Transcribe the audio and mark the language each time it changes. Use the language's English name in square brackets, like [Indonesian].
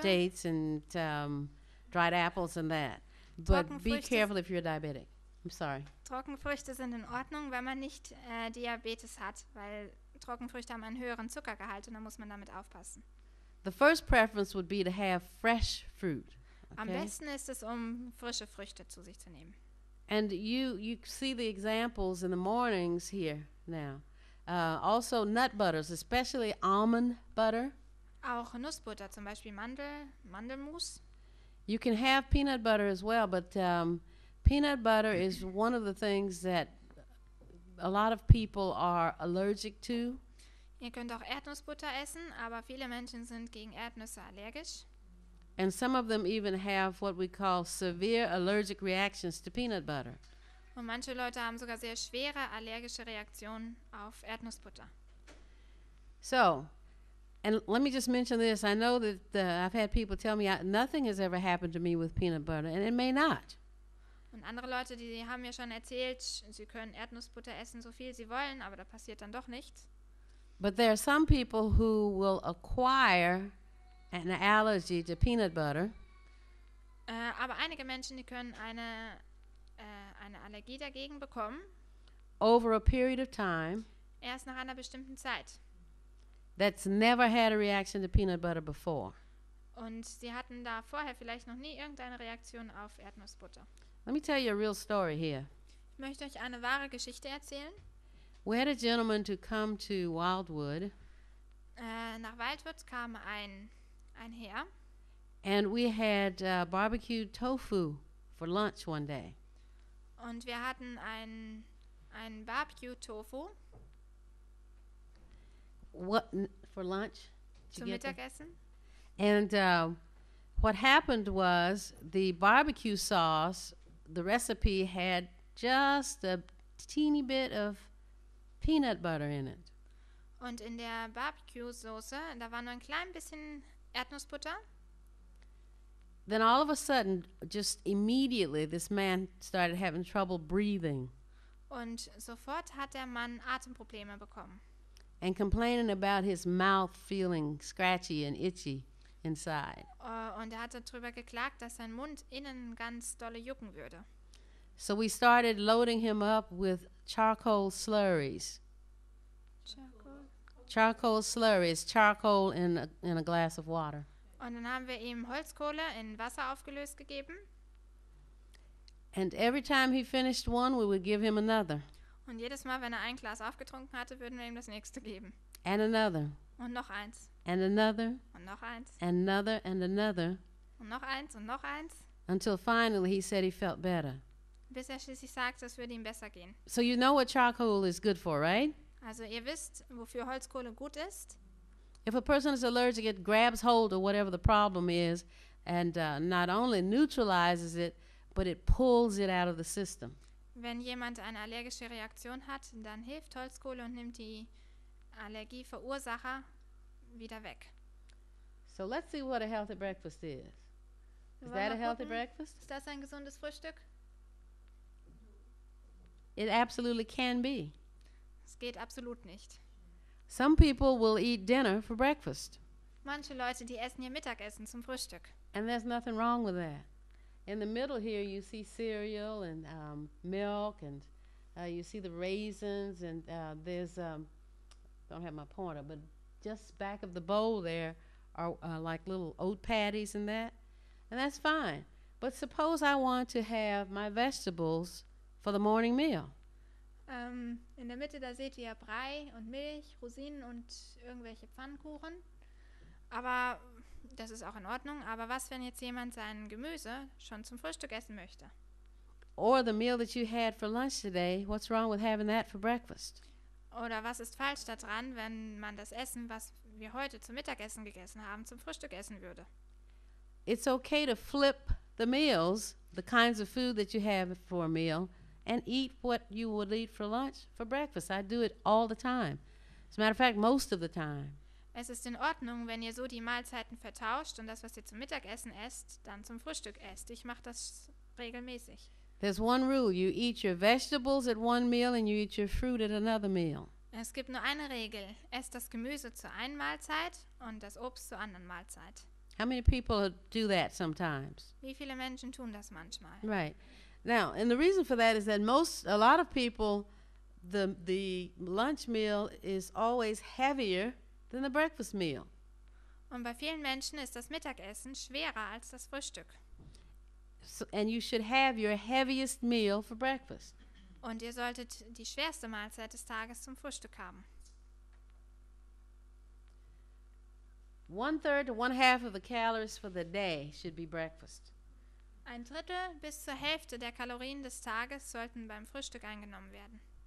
[English] dates and dried apples and that. But be [German] Trockenfrüchte- [English] careful if you're diabetic. I'm sorry. [German] Trockenfrüchte sind in Ordnung, wenn man nicht Diabetes hat, weil Trockenfrüchte haben einen höheren Zuckergehalt und da muss man damit aufpassen. [English] The first preference would be to have fresh fruit. [German] Am [English] Okay? [German] besten ist es, um frische Früchte zu sich zu nehmen. [English] And you see the examples in the mornings here now. Also nut butters, especially almond butter. [German] Auch Nussbutter, zum Beispiel Mandelmus. [English] You can have peanut butter as well, but peanut butter is one of the things that a lot of people are allergic to. [German] Ihr könnt auch Erdnussbutter essen, aber viele Menschen sind gegen Erdnüsse allergisch. [English] And some of them even have what we call severe allergic reactions to peanut butter. [German] Und manche Leute haben sogar sehr schwere allergische Reaktionen auf Erdnussbutter. [English] So, and let me just mention this. I know that I've had people tell me nothing has ever happened to me with peanut butter, and it may not. [German] Und andere Leute, die haben mir schon erzählt, sie können Erdnussbutter essen, so viel sie wollen, aber da passiert dann doch nichts. [English] But there are some people who will acquire an allergy to peanut butter [German] Aber einige Menschen, die können eine Allergie dagegen bekommen, [English] over a period of time [German] erst nach einer bestimmten Zeit. [English] that's never had a reaction to peanut butter before. [German] Und sie hatten da vorher vielleicht noch nie irgendeine Reaktion auf Erdnussbutter. [English] Let me tell you a real story here. [German] Ich möchte euch eine wahre Geschichte erzählen. [English] We had a gentleman to come to Wildwood, [German] Nach Wildwood kam ein Herr [English] and we had barbecued tofu for lunch one day. [German] und wir hatten ein Barbecue-Tofu [English] For lunch? Did [German] zum [English] you get that? [German] Mittagessen. [English] And what happened was the barbecue sauce, the recipe had just a teeny bit of peanut butter in it. [German] Und in der Barbecue-Soße, da war nur ein klein bisschen Erdnussbutter. [English] Then all of a sudden, just immediately, this man started having trouble breathing [German] Und sofort hat der Mann Atemprobleme bekommen. [English] and complaining about his mouth feeling scratchy and itchy inside. [German] Und er hat darüber geklagt, dass sein Mund innen ganz dolle jucken würde. [English] So we started loading him up with charcoal slurries. Charcoal slurries, charcoal in a glass of water. [German] Und dann haben wir ihm Holzkohle in Wasser aufgelöst gegeben. [English] And every time he finished one, we would give him another, [German] Und jedes Mal, wenn er ein Glas aufgetrunken hatte, würden wir ihm das nächste geben. [English] and another, [German] Und noch eins. [English] and another, [German] Und noch eins. [English] and another, and another, [German] Und noch eins. Und noch eins. [English] until finally he said he felt better. [German] Bis er schließlich sagte, es würde ihm besser gehen. [English] So you know what charcoal is good for, right? [German] Also ihr wisst, wofür Holzkohle gut ist. [English] If a person is allergic, it grabs hold of whatever the problem is and not only neutralizes it, but it pulls it out of the system. [German] Wenn jemand eine allergische Reaktion hat, dann hilft Holzkohle und nimmt die Allergieverursacher wieder weg. [English] So let's see what a healthy breakfast is. Is [German] Wir [English] that a [German] wollen mal [English] healthy [German] gucken, [English] breakfast? [German] Ist das ein gesundes Frühstück? [English] It absolutely can be. [German] Es geht absolut nicht. [English] Some people will eat dinner for breakfast, [German] Manche Leute, die essen ihr Mittagessen zum Frühstück. [English] and there's nothing wrong with that. In the middle here, you see cereal and milk, and you see the raisins, and there's, don't have my pointer, but just back of the bowl there are like little oat patties and that, and that's fine. But suppose I want to have my vegetables for the morning meal. [German] In der Mitte, da seht ihr Brei und Milch, Rosinen und irgendwelche Pfannkuchen. Aber das ist auch in Ordnung. Aber was, wenn jetzt jemand sein Gemüse schon zum Frühstück essen möchte? [English] Or the meal that you had for lunch today, what's wrong with having that for breakfast? [German] Oder was ist falsch daran, wenn man das Essen, was wir heute zum Mittagessen gegessen haben, zum Frühstück essen würde? [English] It's okay to flip the meals, the kinds of food that you have for a meal, and eat what you would eat for lunch for breakfast. I do it all the time. As a matter of fact, most of the time. [German] Es ist in Ordnung, wenn ihr so die Mahlzeiten vertauscht und das, was ihr zum Mittagessen esst, dann zum Frühstück esst. Ich mache das regelmäßig. [English] There's one rule. You eat your vegetables at one meal and you eat your fruit at another meal. [German] Es gibt nur eine Regel. Esst das Gemüse zur einen Mahlzeit und das Obst zur anderen Mahlzeit. [English] How many people do that sometimes? [German] Wie viele Menschen tun das manchmal? [English] Right. Now, and the reason for that is that a lot of people, the lunch meal is always heavier than the breakfast meal. [German] Und bei vielen Menschen ist das Mittagessen schwerer als das Frühstück. [English] So, and you should have your heaviest meal for breakfast. [German] Und ihr solltet die schwerste Mahlzeit des Tages zum Frühstück haben. [English] 1/3 to 1/2 of the calories for the day should be breakfast. [German] Ein Drittel bis zur Hälfte der Kalorien des Tages sollten beim Frühstück eingenommen werden.